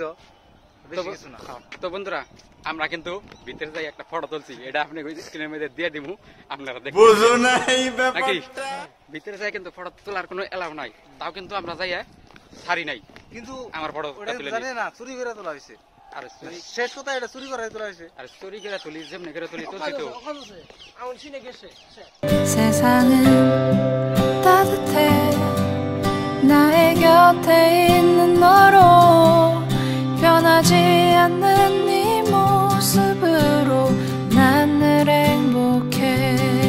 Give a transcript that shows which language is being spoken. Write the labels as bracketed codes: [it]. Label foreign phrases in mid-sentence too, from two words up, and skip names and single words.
[bn] তো বন্ধুরা আমরা কিন্তু ভিতরে যাই একটা ফটো তুলছি, এটা আপনি স্ক্রিনের মধ্যে দিয়ে দিব, আপনারা দেখুন। বুঝো না এই ব্যাপারটা, ভিতরে যাই কিন্তু ফটো তোলার কোনো এলাও নাই, তাও কিন্তু আমরা যাই ছাড়ি নাই। কিন্তু আমার ফটো তুলে জানে না চুরি করে তোলা হয়েছে। আর শেষ কথা এটা চুরি করে তোলা হয়েছে। আর চুরি করে তুলি যেমনি করে তুলি তুলছি তো। [ko] 세상은 따뜻해 나의 곁에 있는 너로 변하지 않는 네 모습으로 난 늘 행복해.